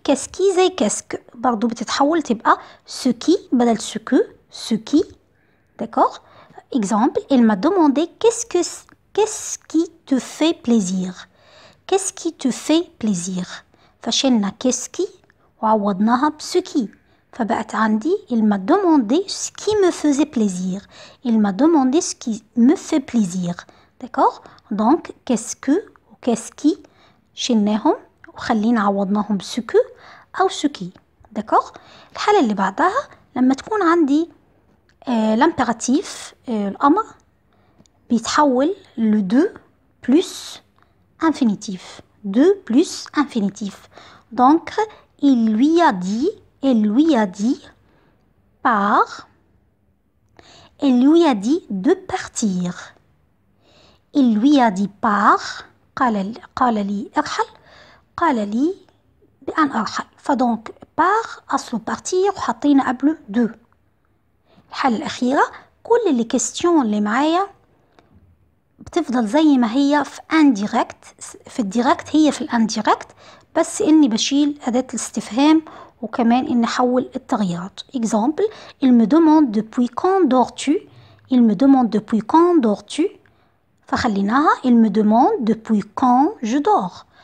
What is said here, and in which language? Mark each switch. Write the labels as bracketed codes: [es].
[ar] كاسكي زي كاسك برضو بتتحول تبقى سكي بدل سكي. [fr] d'accord. exemple: elle m'a demandé qu'est-ce qui te fait plaisir. qu'est-ce qui te fait plaisir. [ar] فشلنا كاسكي وعوضناها بسكي، فبقت عندي [fr] il m'a demandé ce qui me faisait plaisir. il m'a demandé ce qui me fait plaisir. d'accord. donc qu'est-ce que [ar] و [fr] qu'est-ce qui [ar] شلناهم وخلينا عوضناهم بسكو أو سكي. [fr] d'accord. [ar] الحالة اللي بعدها لما تكون عندي [fr] l'impératif [ar] الأمر بيتحول ل [fr] de plus infinitif. de plus infinitif. donc il lui a dit elle lui a dit de partir. il lui a dit pars [ar] قال لي ارحل، قال لي بأن أرحل. فدونك بار أصله بارتير وحطينا قبله دو. الحالة الأخيرة كل اللي كيستيون اللي معايا بتفضل زي ما هي في انديركت. في الديركت هي في الانديركت، بس اني بشيل اداة الاستفهام وكمان اني احول التغييرات. [fr] اكزامبل: il me demande depuis quand dors-tu. il me demande depuis quand dors-tu. [ar] فخليناها [fr] il me demande depuis quand je dors.